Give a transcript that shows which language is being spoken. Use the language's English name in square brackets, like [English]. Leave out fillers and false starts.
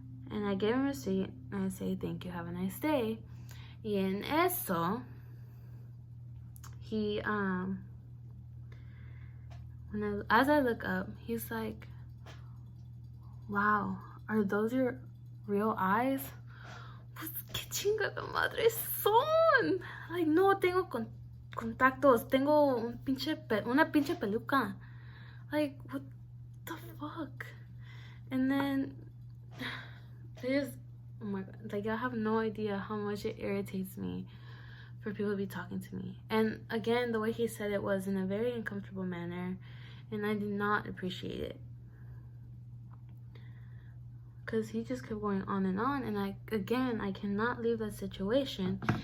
[English] And I gave him a receipt and I say, thank you, have a nice day. [Spanish] Y en eso, [English] he as I look up, he's like, wow, are those your real eyes? [Spanish] Pues qué chingada madre son. Like, no tengo contactos, tengo una pinche peluca. [English] Like, what the fuck? And then they just, oh my god, like, I have no idea how much it irritates me for people to be talking to me. And again, the way he said it was in a very uncomfortable manner, and I did not appreciate it, because he just kept going on, and I cannot leave that situation.